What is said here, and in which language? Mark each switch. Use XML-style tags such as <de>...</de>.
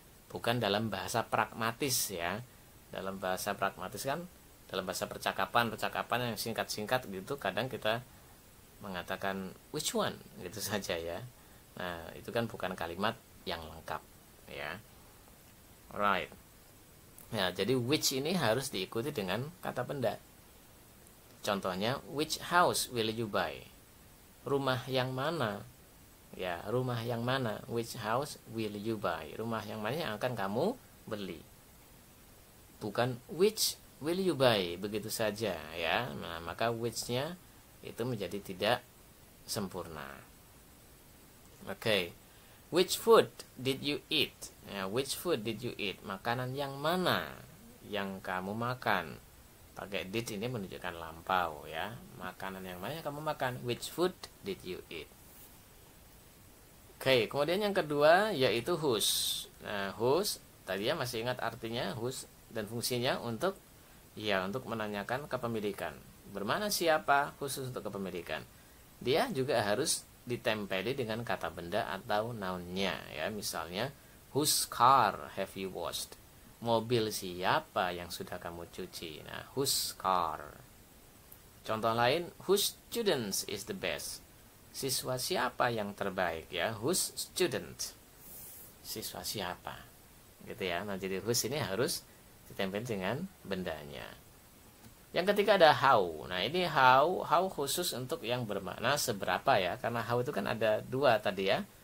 <id>Bukan dalam bahasa pragmatis ya. Dalam bahasa pragmatis kan, dalam bahasa percakapan yang singkat-singkat gitu, kadang kita mengatakan</id> <en>which one</en> <id>gitu saja ya. Nah, itu kan bukan kalimat yang lengkap ya. Alright. Nah, jadi which ini harus diikuti dengan kata benda.</id> <en>Contohnya, which house will you buy?</en> <id>Rumah yang mana?</id> <en>Ya,</en> <id>rumah yang mana?</id> <en>Which house will you buy?</en> <id>Rumah yang mana yang akan kamu beli? Bukan</id> <en>which will you buy</en> <id>begitu saja ya. Nah, maka which-nya itu menjadi tidak sempurna.</id> <en>Oke. Which food did you eat? Ya, which food did you eat?</en> <id>Makanan yang mana yang kamu makan? Pakai did ini menunjukkan lampau ya. Makanan yang mana yang kamu makan?</id> <en>Which food did you eat?</en> <id>Oke, kemudian yang kedua yaitu</id> <en>whose.</en> <id>Nah, whose tadi ya masih ingat artinya whose dan fungsinya untuk menanyakan kepemilikan. Bermana siapa, khusus untuk kepemilikan. Dia juga harus ditempeli dengan kata benda atau noun-nya ya.</id> <en>Misalnya, whose car have you washed?</en> <id>Mobil siapa yang sudah kamu cuci? Nah, whose car. Contoh lain,</id> <en>whose students is the best?</en> <id>Siswa siapa yang terbaik ya?</id> <en>Whose student?</en> <id>Siswa siapa? Gitu ya. Nah, jadi whose ini harus ditempel dengan bendanya. Yang ketiga ada how. Nah, ini how khusus untuk yang bermakna seberapa ya, karena how itu kan ada dua tadi ya.</id>